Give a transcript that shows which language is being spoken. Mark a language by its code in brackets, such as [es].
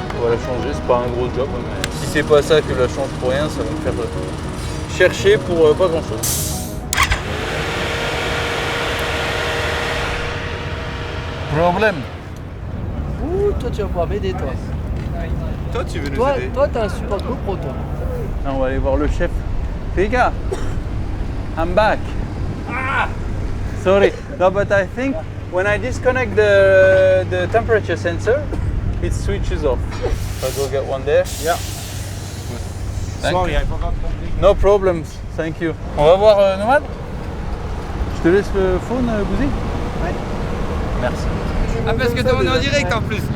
[fr] On va la changer, c'est pas un gros job. Mais si c'est pas ça que je la change pour rien, ça va me faire chercher pour pas grand chose. Problème. Ouh, toi tu vas pouvoir m'aider toi. Toi, tu veux nous Toi, aider? toi t'as un support GoPro toi. Ah, on va aller voir le chef. [en] Pika, I'm back. Sorry, no, but I think when I disconnect the temperature sensor, it switches off. I'll go get one there. Yeah. Sorry, I forgot something. No problems, thank you. [fr] On va voir Nomad. Je te laisse le phone, Bouzy. Ouais. Merci. Ah, parce que on est en direct en plus.